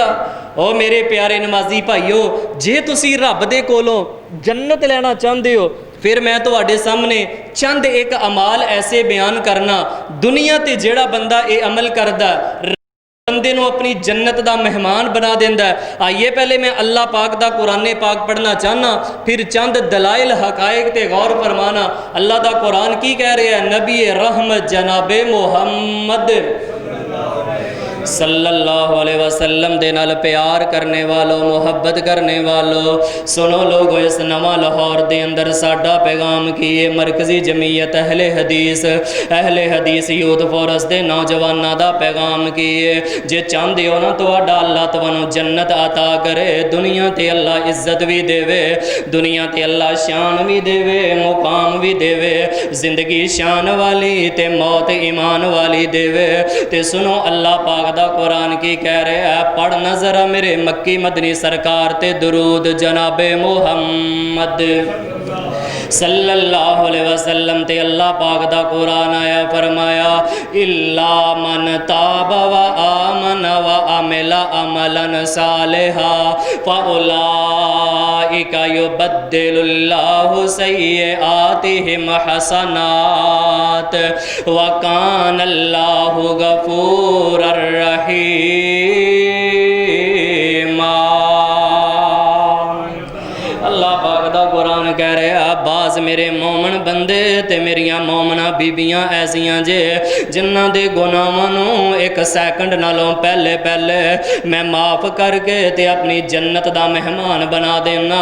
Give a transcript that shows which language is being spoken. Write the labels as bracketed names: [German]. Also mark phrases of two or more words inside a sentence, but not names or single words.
[Punjabi] او میرے پیارے نمازی بھائیو، جے تسی رب دے کولوں جنت لینا چاہتے ہو، فیر میں تہاڈے سامنے چند ایک اعمال ایسے بیان کرنا، دنیا تے جیہڑا بندہ یہ عمل کردا بندے نوں اپنی جنت دا مہمان بنا دیندا ہے. آئیے پہلے میں اللہ پاک دا قرآن پاک پڑھنا چاہنا، فیر چند دلائل حقائق تے غور فرمانا. اللہ دا قرآن کی کہہ رہا ہے? نبی رحمت جنابِ محمد [Arabic] صلى الله عليه وسلم [Punjabi] دے نال پیار کرنے والوں، محبت کرنے والوں، سنو لوگو، اس نواں لاہور دے اندر ساڈا پیغام کی ہے. مرکزی جمعیت اہل حدیث یوتھ فورس دے نوجوانوں کا پیغام کی ہے. جے چاہتے ہو نا تہاڈا اللہ تہانوں جنت عطا کرے، دنیا تے اللہ عزت بھی دیوے، دنیا تے اللہ شان بھی دیوے، مقام بھی دیوے، زندگی شان والی تے موت ایمان والی دیوے. تے سنو اللہ پاک دا قرآن کی کہہ رہا ہے، پڑھ نذر میرے مکی مدنی سرکار تے درود جنابِ محمد [Arabic] صلى الله عليه وسلم [Punjabi] تے اللہ پاک دا قرآن آیا، فرمایا [Arabic] إلا من تاب وآمن وعمل عملا صالحا فأولئك يبدل الله سيئاتهم حسنات وكان الله غفورا رحيما. [Punjabi] اللہ پاک دا قرآن کہہ رہا، باز میرے مومن بندے تے میریاں مومنہ بیبیاں ایسیاں جے جنہاں دے گناہاں نوں ایک سیکنڈ نالوں پہلے پہلے میں معاف کر کے تے اپنی جنت دا مہمان بنا دینا.